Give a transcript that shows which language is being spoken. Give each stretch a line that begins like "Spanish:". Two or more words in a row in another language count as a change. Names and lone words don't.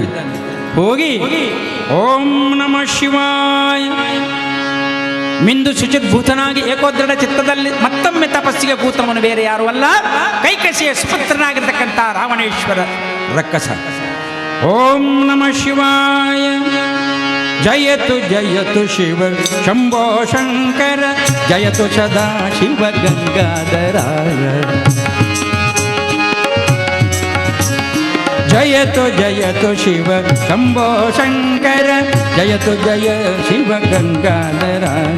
Kannada: ಹೋಗಿ
Sanskrit: ಓಂ ನಮಃ ಶಿವಾಯ
Kannada: ಮಿಂದು ಶುಚಿರ್ಭೂತನಾಗಿ ಏಕೋದ್ರಡ ಚಿತ್ತದಲ್ಲಿ ಮತ್ತೊಮ್ಮೆ ತಪಸ್ಸಿಗೆ ಕೂತವನು ಬೇರೆ ಯಾರು ಅಲ್ಲ, ಕೈಕಸಿಯ ಸುಪುತ್ರನಾಗಿರ್ತಕ್ಕಂಥ ರಾವಣೇಶ್ವರ ರಕ್ಕಸ.
Sanskrit: ಓಂ ನಮಃ ಶಿವಾಯ. ಜಯತು ಜಯತು ಶಿವ ಶಂಭೋ ಶಂಕರ, ಜಯತು ಸದಾ ಶಿವ ಗಂಗಾಧರಾಯ. ಜಯತು ಜಯತು ಶಿವ ಶಂಭೋ ಶಂಕರ, ಜಯತು ಜಯ ಶಿವ ಗಂಗಾಧರಾಯ.